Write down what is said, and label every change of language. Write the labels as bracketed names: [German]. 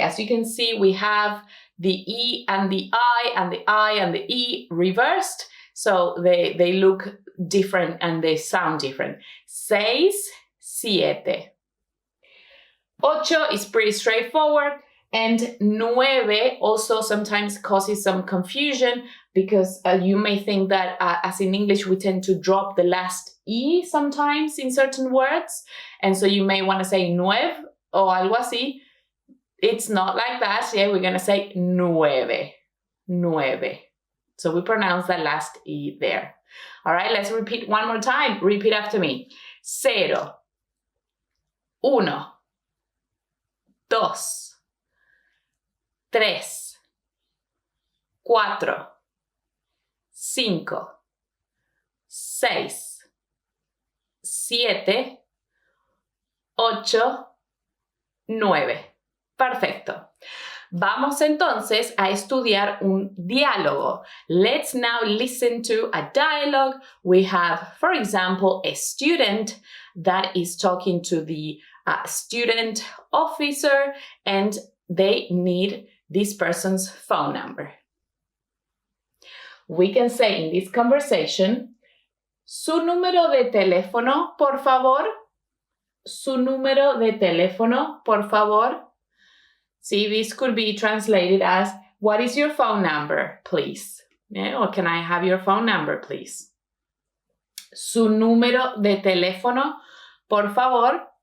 [English] As you can see, we have the E and the I and the I and the E reversed, so they look different and they sound different. [Spanish] Seis, siete. [English] Ocho is pretty straightforward. And nueve also sometimes causes some confusion because you may think that as in English, we tend to drop the last E sometimes in certain words. And so you may want to say [Spanish] nueve o algo así. [English] It's not like that. Yeah, we're going to say nueve. Nueve. So we pronounce that last E there. All right, let's repeat one more time. Repeat after me. [Spanish] Cero. Uno. Dos. Tres, cuatro, cinco, seis, siete, ocho, nueve. Perfecto. Vamos entonces a estudiar un diálogo. [English] Let's now listen to a dialogue. We have, for example, a student that is talking to the student officer, and they need this person's phone number. We can say in this conversation, [Spanish] su número de teléfono, por favor. Su número de teléfono, por favor. [English] See, this could be translated as, what is your phone number, please? Yeah, or can I have your phone number, please? [Spanish] Su número de teléfono, por favor.